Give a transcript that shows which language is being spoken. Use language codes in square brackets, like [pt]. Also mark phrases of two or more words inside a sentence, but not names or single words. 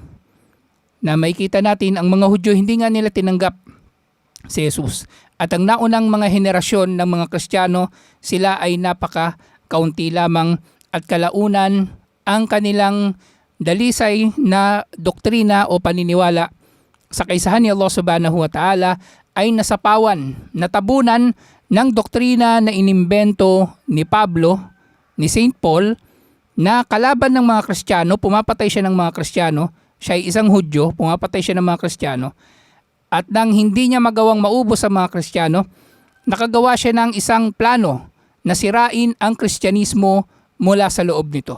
[tl] Na makikita natin ang mga Hudyo hindi nga nila tinanggap si Jesus. At ang naunang mga henerasyon ng mga Kristiyano, sila ay napaka-kaunti lamang at kalaunan ang kanilang dalisay na doktrina o paniniwala sa kaisahan ni Allah [ar] سبحانه وتعالى [tl] ay nasapawan, natabunan ng doktrina na inimbento ni Pablo, ni St. Paul, na kalaban ng mga Kristiyano, pumapatay siya ng mga Kristiyano, siya ay isang Hudyo, pumapatay siya ng mga Kristiyano, at nang hindi niya magawang maubos ang mga Kristiyano, nakagawa siya ng isang plano na sirain ang Kristyanismo mula sa loob nito.